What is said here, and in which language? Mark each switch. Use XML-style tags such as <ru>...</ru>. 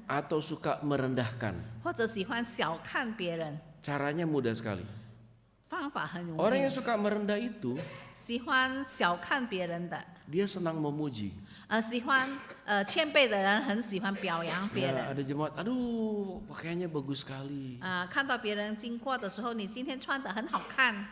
<id>atau suka merendahkan.</id> <zh>或者喜欢小看别人，</zh> <id>Caranya mudah sekali.</id> <zh>方法很容</zh> <id>Orang</id> <zh>易</zh> <id>yang。 suka merendah itu</id> <zh>喜欢小看别人的，</zh> <id>dia senang memuji.</id> <zh>喜欢谦卑的人很喜欢表扬别</zh> <id>Ya, ada jemaat, aduh pakaiannya bagus sekali,</id> <zh>看到别人经过的时候，你今天穿得很好看，</zh>